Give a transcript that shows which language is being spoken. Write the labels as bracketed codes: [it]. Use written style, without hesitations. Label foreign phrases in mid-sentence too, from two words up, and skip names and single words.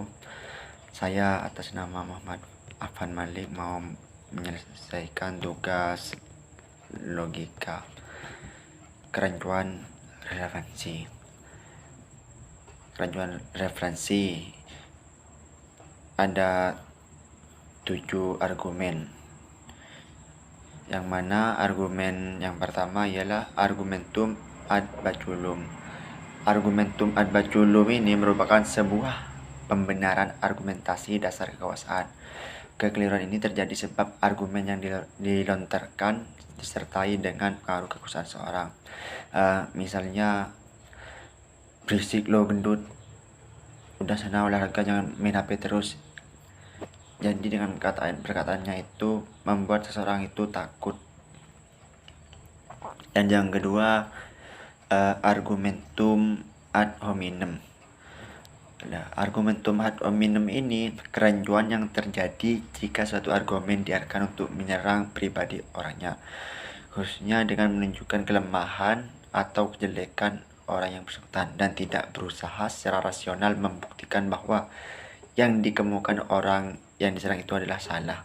[id] Saya atas nama Muhammad Afan Malik mau menyelesaikan tugas logika kerancuan relevansi. Kerancuan referensi ada 7 argumen. Yang mana argumen yang pertama ialah [la] argumentum ad baculum. Argumentum ad baculum [id] ini merupakan sebuah pembenaran argumentasi dasar kekuasaan. Kekeliruan ini terjadi sebab argumen yang dilontarkan disertai dengan pengaruh kekuasaan seorang. Misalnya, berisik lo gendut, udah sana olahraga, jangan main HP terus. Jadi dengan perkataannya itu membuat seseorang itu takut. Dan yang kedua, [la] argumentum ad hominem. Argumentum ad hominem [id] ini kerancuan yang terjadi jika suatu argumen diarahkan untuk menyerang pribadi orangnya, khususnya dengan menunjukkan kelemahan atau kejelekan orang yang bersangkutan, dan tidak berusaha secara rasional membuktikan bahwa yang dikemukakan orang yang diserang itu adalah salah.